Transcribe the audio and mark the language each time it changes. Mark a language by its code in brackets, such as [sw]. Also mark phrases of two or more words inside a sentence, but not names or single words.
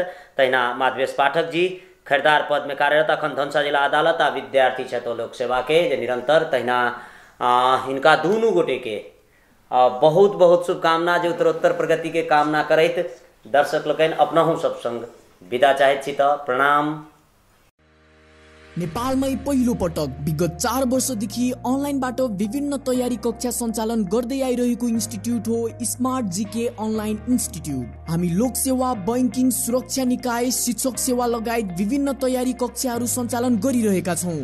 [mai] तहिना माधवेश पाठक जी खरीदार पद में कार्यरत, अखन धनुषा जिला अदालत आ विद्यार्थी छथि लोक सेवा के जे निरंतर। तहिना हिनका दुनू गोटे के बहुत बहुत शुभकामना, जे उत्तरोत्तर प्रगति के कामना करैत दर्शक लोकनि अपनहु सब संग विदा चाहैत छी। त प्रणाम। [ne] नेपालमै पहिलो पटक विगत 4 वर्षदेखि अनलाइनबाट विभिन्न तयारी कक्षा सञ्चालन गर्दै आइरहेको इन्स्टिट्युट हो स्मार्ट जीके अनलाइन इन्स्टिट्युट। हामी लोक सेवा, बैंकिङ, सुरक्षा निकाय, शिक्षक सेवा लगायत विभिन्न तयारी कक्षाहरू सञ्चालन गरिरहेका छौँ।